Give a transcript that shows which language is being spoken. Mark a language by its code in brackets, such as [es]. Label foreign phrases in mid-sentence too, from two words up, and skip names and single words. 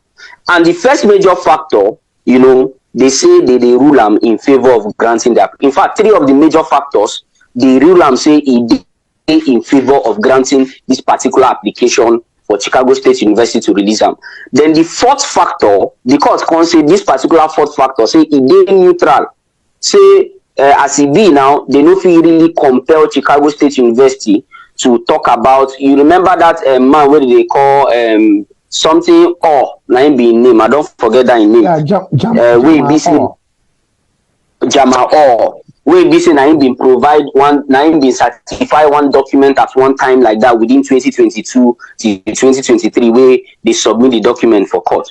[pcm] And the first major factor, they say they rule am in favor of granting that. In fact, three of the major factors, they rule am say e dey in favor of granting this particular application for Chicago State University to release am. Then the fourth factor, the court come say this particular fourth factor say e dey neutral. Say as e be now, they no fit really compel Chicago State University to talk about. You remember that man wey they call something na him be him name, I don't forget that him name. Wey be say Jama wey be say na him bin provide one, na him bin certify one document at one time like that within 2022 to 2023 wey they submit the document for court.